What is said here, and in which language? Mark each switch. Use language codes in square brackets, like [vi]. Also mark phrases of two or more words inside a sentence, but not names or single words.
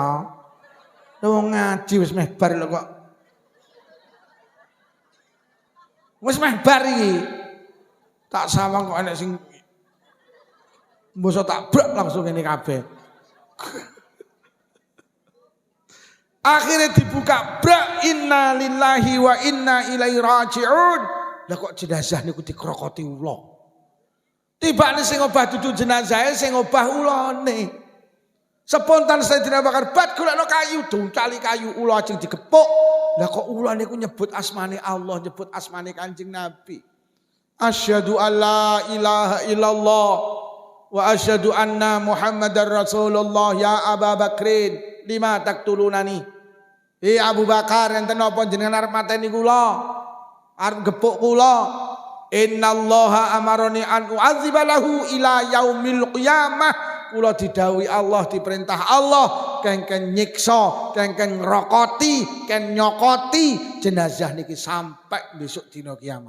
[jv] Wong ngaji wis meh bar lho kok. Wis meh bar iki. Tak sawang kok enek sing mbosok tak brak langsung ngene kabeh. Akhirnya dibuka brak [ar] إنا لله وإنا إليه راجعون. [jv] Lah kok jenazah niku dikrokoti ula. Tibane sing obah dudu jenazahe sing obah ulane. Spontan Sayyidina Bakar bat golekno kayu, dungcali kayu ula ajeng digepuk. Lah kok ula niku nyebut asmane Allah, nyebut asmane Kanjeng Nabi. [ar] أشهد أن لا إله إلا الله وأشهد أن محمدا رسول الله يا أبا بكر لم تقتلني. [jv] Abu Bakar enten napa jenengan arep mateni kula? Arep gepuk kula? [ar] إن الله أمرني أن أعذبه إلى يوم القيامة. [jv] Kula didhawuhi Allah, diperintah Allah kengken nyiksa, kengken ngrokoti, ken nyokoti jenazah niki sampai besok dina kiamat.